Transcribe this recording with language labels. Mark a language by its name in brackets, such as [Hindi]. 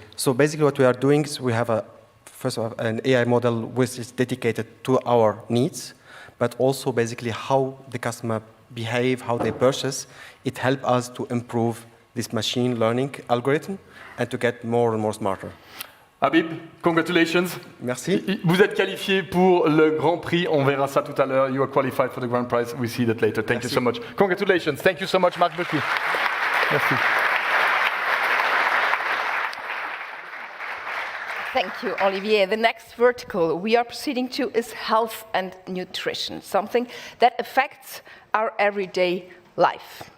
[English] So basically what we are doing is we have first of all, an AI model which is dedicated to our needs, but also basically how the customer behave, how they purchase. It helps us to improve this machine learning algorithm and to get more and more smarter. Habib, congratulations. [French] Merci. Vous êtes qualifié pour le Grand Prix. On verra ça tout à l'heure. [English] You are qualified for the Grand Prize. We see that later. Thank you so much. Congratulations. Thank you so much, Marc Burki. [French] Merci. [English] Thank you, Olivier. The next vertical we are proceeding to is health and nutrition, something that affects our everyday life.